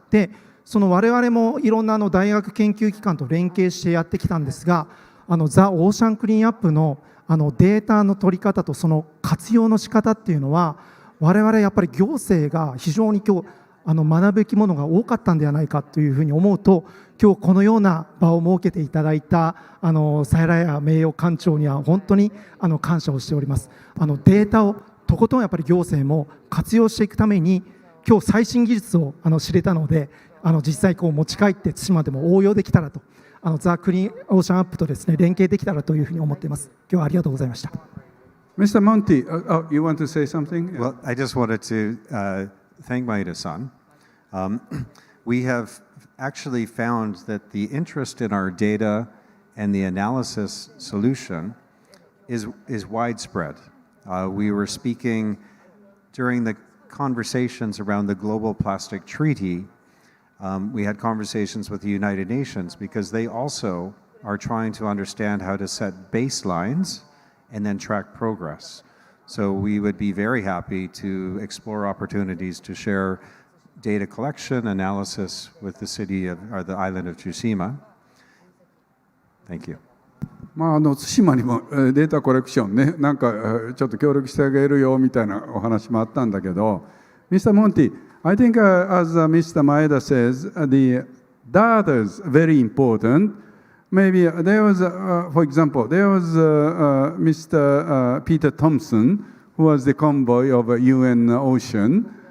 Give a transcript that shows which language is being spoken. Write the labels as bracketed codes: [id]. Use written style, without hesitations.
[ja] で、その我々もいろんな大学研究機関と連携してやってきたんですが、ザ・オーシャンクリーンアップのデータの取り方とその活用の仕方っていうのは、我々やっぱり行政が非常に今日学ぶべきものが多かったんではないかというふうに思うと、今日このような場を設けていただいたサイラヤ名誉館長には本当に感謝をしております。データをとことんやっぱり行政も活用していくために、今日最新技術を知れたので、実際持ち帰って対馬でも応用できたらと、ザ・クリーンオーシャンアップとですね連携できたらというふうに思っています。今日はありがとうございました。 [en] Mr. Monti, you want to say something? Well, I just wanted to thank Maeda-san. We have actually found that the interest in our data and the analysis solution is widespread. We were speaking during the conversations around the Global Plastic Treaty. We had conversations with the United Nations because they also are trying to understand how to set baselines and then track progress. So we would be very happy to explore opportunities to share data collection, analysis with the city of, or the island of Tsushima. Thank you. [ja] 対馬にもデータコレクションね、なんかちょっと協力してあげるよみたいなお話もあったんだけど、Mr. [en] Monti, I think as Mr. Maeda says, the data is very important. Maybe there was, for example, there was Mr. Peter Thompson, who was the convoy of UN Ocean.